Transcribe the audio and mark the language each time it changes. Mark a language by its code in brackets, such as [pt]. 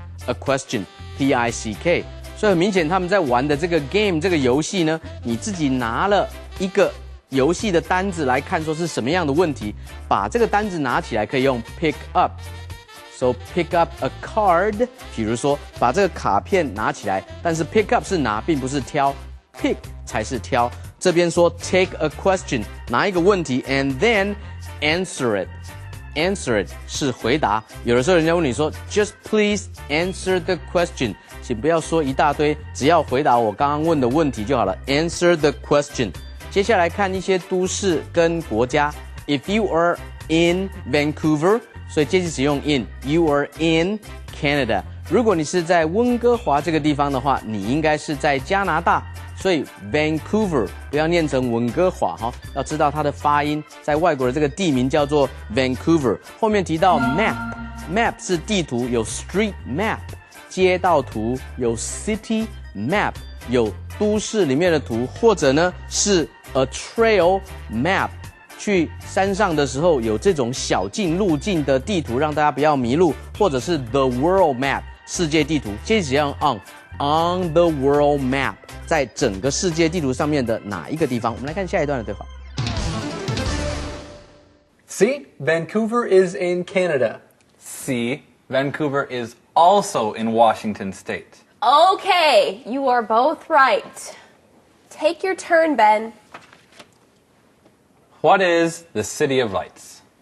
[zh] a question P-I-C-K， 所以很明显他们在玩的这个 game 这个游戏呢，你自己拿了一个游戏的单子来看说是什么样的问题，把这个单子拿起来可以用 pick up。 [en] So pick up a card， [zh] 比如说把这个卡片拿起来，但是 pick up 是拿，并不是挑 ，pick 才是挑。这边说 [en] take a question， [zh] 拿一个问题 ， [en] and then answer it。 [zh] answer it 是回答。有的时候人家问你说 [en] just please answer the question， [zh] 请不要说一大堆，只要回答我刚刚问的问题就好了。 [en] answer the question。 [zh] 接下来看一些都市跟国家。 [en] If you are in Vancouver， [zh] 所以介系词用 [en] in。You are in Canada。 [zh] 如果你是在温哥华这个地方的话，你应该是在加拿大。所以 Vancouver 不要念成温哥华哈，要知道它的发音，在外国的这个地名叫做 Vancouver。后面提到 map 是地图，有 street map 街道图，有 city map 有都市里面的图，或者呢是 a trail map， 去山上的时候有这种小径路径的地图，让大家不要迷路，或者是 the world map 世界地图，接着要用 on the world map， 在整个世界地图上面的哪一个地方？我们来看下一段的对话。 [en] See, Vancouver is in Canada. C. Vancouver is also in Washington State. Okay, you are both right. Take your turn, Ben. What is the City of Lights?